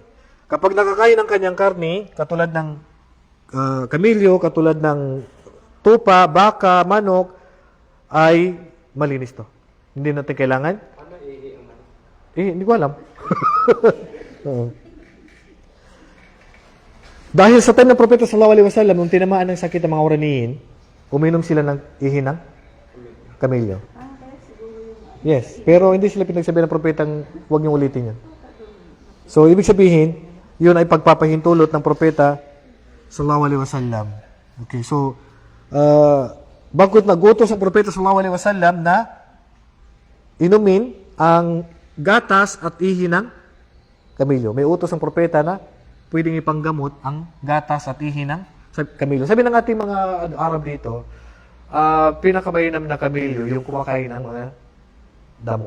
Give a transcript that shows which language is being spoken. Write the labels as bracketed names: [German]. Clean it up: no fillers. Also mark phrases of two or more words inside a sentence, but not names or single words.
[Filipino] Kapag nakakain ng kanyang karne, katulad ng kamilyo, katulad ng tupa, baka, manok, ay malinis to. Hindi natin kailangan. Ano ihi ang manok? Hindi ko alam. Dahil sa time ng Propeta [Arabic] صلى الله عليه وسلم, [Filipino] nung tinamaan ng sakit ng mga Uraniyin, uminom sila ng ihi ng kamilyo. Yes, pero hindi sila pinagsabi ng propetang huwag niyong ulitin yan. So, ibig sabihin, yun ay pagpapahintulot ng propeta [Arabic] صلى الله عليه وسلم [Filipino] Okay, so, bagkot nagutos ang propeta [Arabic] صلى الله عليه وسلم [Filipino] na inumin ang gatas at ihi ng kamilyo. May utos ang propeta na pwedeng ipanggamot ang gatas at ihi ng kamilyo. Sabi ng ating mga Arab dito, pinakamayinam na kamilyo yung kumakain ng mga damo.